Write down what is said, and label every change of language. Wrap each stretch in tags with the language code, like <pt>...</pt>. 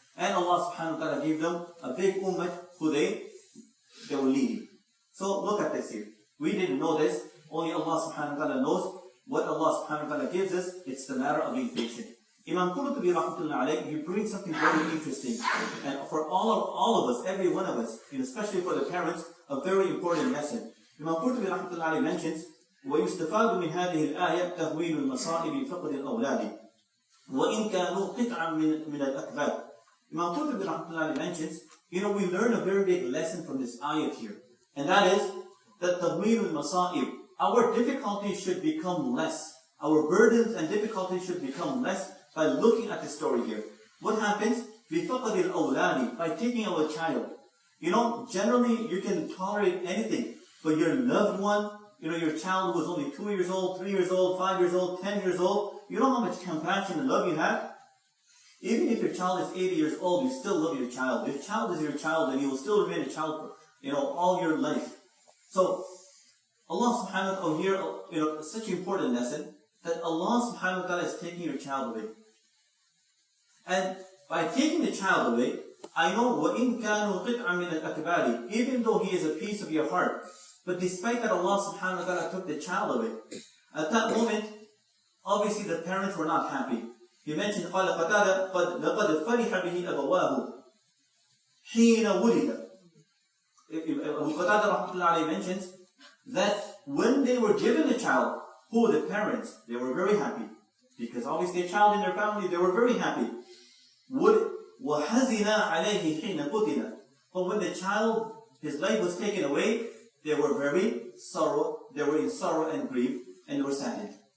<en>And Allah subhanahu wa ta'ala gave them a big ummah who they were leading. So look at this here. We didn't know this. Only Allah subhanahu wa ta'ala knows what Allah subhanahu wa ta'ala gives us. It's the matter of being patient. Imam Qurtubi rahmatullahi alayhi, he brings something very interesting. And for all of us, every one of us, especially for the parents, a very important lesson. Imam Qurtubi rahmatullahi alayhi mentions,</en> <ar>وَيُسْتَفَادُ مِنْ هَذِهِ الْآيَةِ تَهْوِيلُ الْمَصَائِبِ فَقْدِ الْأَوْلَادِ وَإِنْ كَانُوا قِطْعًا مِنَ الْأَكْبَادِ.</ar> <en>Imam Qurtubi rahmatullahi mentions, we learn a very big lesson from this ayat here. And that is that</en> <ar>تَهْوِيلُ الْمَصَائِبِ,</ar> <en>our difficulties should become less. Our burdens and difficulties should become less by looking at the story here. What happens?</en> <ar>بِفَقْدِ الْأَوْلَادِ,</ar> <en>by taking away a child. Generally you can tolerate anything, but your loved one, your child who was only 2 years old, 3 years old, 5 years old, 10 years old, you know how much compassion and love you have? Even if your child is 80 years old, you still love your child. Your child is your child, and you will still remain a child for, all your life. So, Allah subhanahu wa ta'ala here, such an important lesson, that Allah subhanahu wa ta'ala is taking your child away. And by taking the child away, I know,</en> <ar>وَإِن كَانُوا قِطْعًا مِنَ الْأَكْبَارِ,</ar> <en>even though he is a piece of your heart, but despite that, Allah subhanahu wa ta'ala took the child away. At that moment, obviously the parents were not happy. He mentioned,</en> <ar>قال قتادة لقد فرح به أبواه حين ولد.</ar> <en>Abu Qatada rahmatullahi alayhi mentions that when they were given the child, the parents, they were very happy. Because obviously a child in their family, they were very happy.</en> <ar>وَحَزِنَا عَلَيْهِ حِينَ قُتِلَ.</ar> <en>But when the child, his life was taken away, they were in sorrow and grief, and they were saddened.</en>